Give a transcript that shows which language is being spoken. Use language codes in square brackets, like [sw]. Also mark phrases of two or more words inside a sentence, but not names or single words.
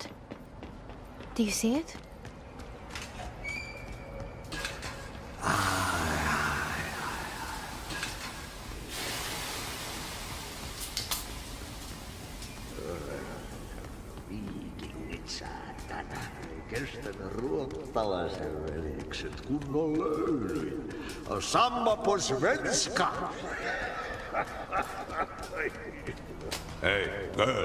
[en] Do you see it? [fi] Kestänyt ruottalaisen veljekset kunnon löylyin. [sv] Samma på svenska! [en] Hey, girl.